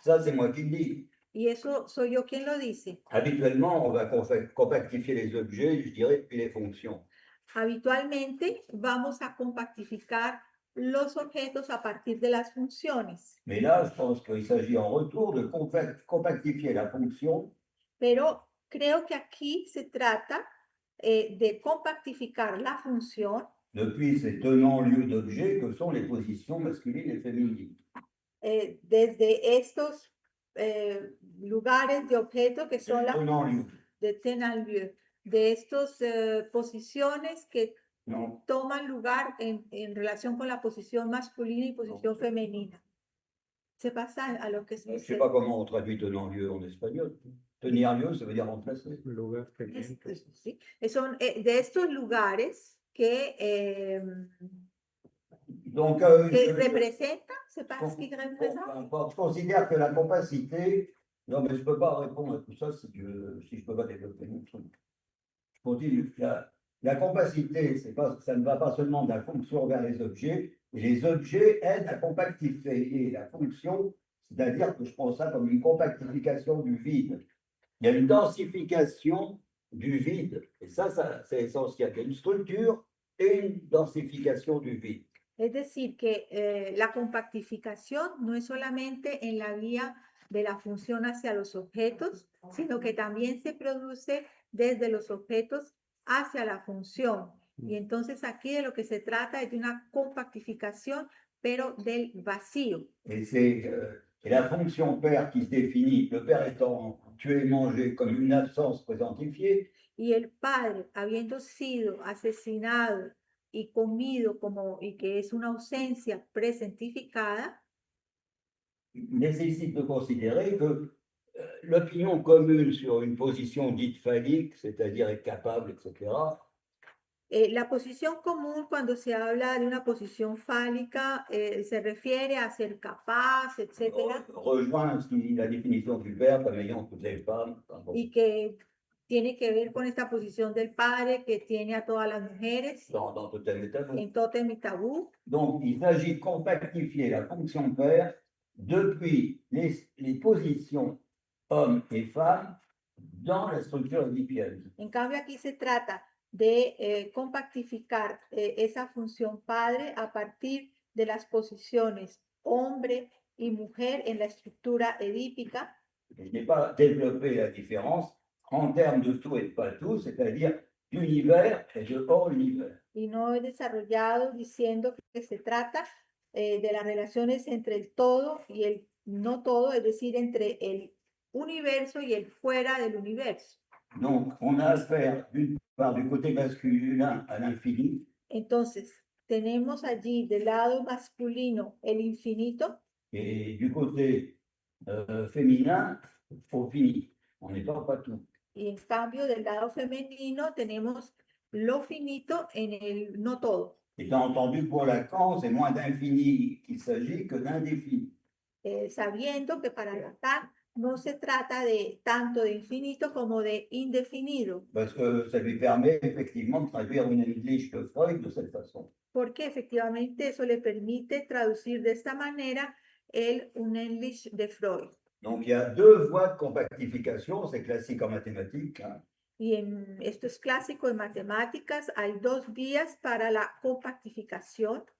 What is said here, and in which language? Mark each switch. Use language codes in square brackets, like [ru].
[fr] Ça, c'est moi qui le dis. [es] Y eso soy yo quien lo dice. [fr] Habituellement, on va compactifier les objets, je dirais, puis les fonctions. [es] Habitualmente vamos a compactificar los objetos a partir de las funciones. [fr] Mais là, je pense qu'il s'agit en retour de compactifier la fonction. [es] Pero creo que aquí se trata de compactificar la función. [fr] Depuis ces tenants-lieux d'objets que sont les positions masculines et féminines. [es] Desde estos lugares de objeto que son las de tenant-lieu, de estas posiciones que toman lugar en relación con la posición masculina y posición femenina. Se pasa a lo que se [fr] Je ne sais pas comment on traduit tenant-lieu en espagnol. Tenir lieu, ça veut dire remplacer. [es] Sí. Son de estos lugares que [fr] Donc, [es] representa, [fr] c'est pas ce qui représente. Je considère que la compacité Non, mais je ne peux pas répondre à tout ça si je ne peux pas développer mon truc. Je continue. La compacité, ça ne va pas seulement de la fonction vers les objets, et les objets aident à compactifier la fonction, c'est-à-dire que je prends ça comme une compactification du vide. Il y a une densification du vide, et ça c'est essentiel. Il y a une structure et une densification du vide. [es] Es decir, que la compactificación no es solamente en la vía de la función hacia los objetos, sino que también se produce desde los objetos hacia la función. Y entonces aquí de lo que se trata es de una compactificación, pero del vacío. [fr] Et c'est la fonction père qui se définit, le père étant tué et mangé comme une absence présentifiée, [es] Y el padre, habiendo sido asesinado y comido y que es una ausencia presentificada, [fr] nécessite de considérer que l'opinion commune sur une position dite phallique, c'est-à-dire être capable, etc., [es] la posición común cuando se habla de una posición fálica se refiere a ser capaz, etcétera, [fr] rejoint la définition du père comme ayant toutes les femmes. Enfin, bon, [es] y que tiene que ver con esta posición del padre que tiene a todas las mujeres [fr] dans Totem et Tabou. [es] en Totem y Tabú. [fr] Donc, il s'agit de compactifier la fonction père depuis les positions hommes et femmes dans la structure oedipienne. [es] En cambio, aquí se trata de compactificar esa función padre a partir de las posiciones hombre y mujer en la estructura edípica. [fr] Je n'ai pas développé la différence en termes de tout et de pas tout, c'est-à-dire d'univers et de hors univers. [es] Y no he desarrollado diciendo que se trata de las relaciones entre el todo y el no todo, es decir, entre el universo y el fuera del universo. [fr] Donc, on a affaire d'une part du côté masculin à l'infini, [es] Entonces, tenemos allí del lado masculino el infinito [fr] et du côté féminin au fini. On n'est pas tout. [es] y en cambio del lado femenino tenemos lo finito en el no todo. [fr] Étant entendu, pour Lacan, c'est moins d'infini qu'il s'agit que d'indéfini. [es] Sabiendo que para Lacan no se trata de tanto de infinito como de indefinido. [fr] Parce que ça lui permet effectivement de traduire une English de Freud de cette façon. [es] Porque efectivamente eso le permite traducir de esta manera el Unendlich de Freud. [fr] Donc, il y a deux voies de compactification, c'est classique en mathématiques. Hein. [es] Y esto es clásico en matemáticas, hay dos vías para la compactificación.